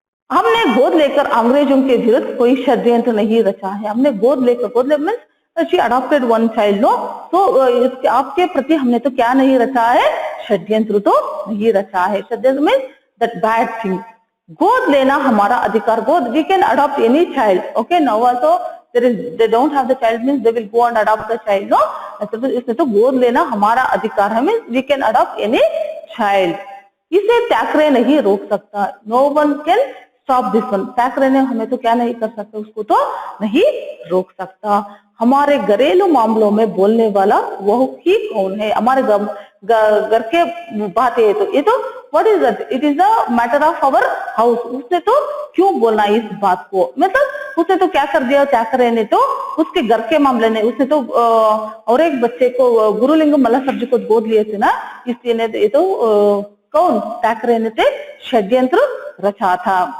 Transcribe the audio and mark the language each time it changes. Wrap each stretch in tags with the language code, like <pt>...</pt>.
<hi>हमने गोद लेकर अंग्रेजों के विरुद्ध कोई षड्यंत्र नहीं रचा है। हमने गोद लेकर</hi> <en>she adopted one child no,</en> <hi>तो आपके प्रति हमने तो क्या नहीं रचा है, षड्यंत्र तो नहीं रचा है।</hi> <en>षड्यंत्र में that bad thing.</en> <hi>गोद लेना हमारा अधिकार,</hi> <en>गोद we can adopt any child, okay. Now also they don't have the child means they will go and adopt the child, no।</en> <hi>इसमें तो गोद लेना हमारा अधिकार है,</hi> <en>means we can adopt any child।</en> <hi>इसे ठाकरे नहीं रोक सकता,</hi> <en>no one can stop this one।</en> <hi>Thackeray ने हमें तो क्या नहीं कर सकता, उसको तो नहीं रोक सकता। हमारे घरेलू मामलों में बोलने वाला वह ही कौन है? हमारे घर के बातें है, तो ये तो</hi> <en>What is that, it is a matter of our house.</en> <hi>उसने तो क्यों बोलना इस बात को, मतलब उसने तो क्या कर दिया, ठाकरे ने तो उसके घर के मामले ने, उसने तो और एक बच्चे को गुरुलिंगम मल्ला साहब जी को गोद लिए थे ना, इसलिए ने ये तो कौन, ठाकरे ने थे षड्यंत्र रचा था।</hi>